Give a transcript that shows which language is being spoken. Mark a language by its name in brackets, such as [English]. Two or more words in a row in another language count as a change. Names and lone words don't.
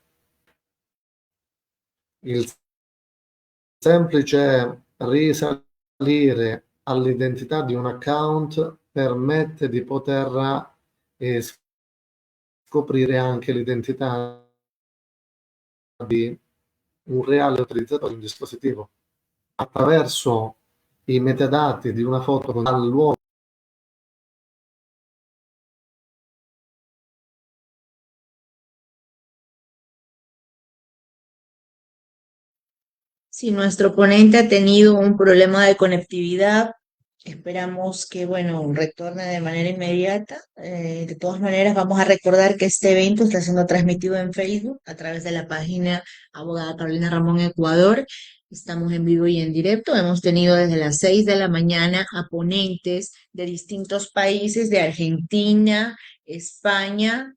[Italian] Il semplice risalire all'identità di un account permette di poter scoprire anche l'identità di un reale utilizzatore di un dispositivo attraverso i metadati di una foto dal luogo. [Spanish] Si nuestro ponente ha tenido un problema de conectividad, esperamos que, bueno, retorne de manera inmediata. De todas maneras, vamos a recordar que este evento está siendo transmitido en Facebook a través de la página Abogada Carolina Ramón Ecuador. Estamos en vivo y en directo. Hemos tenido desde las 6 de la mañana a ponentes de distintos países, de Argentina, España.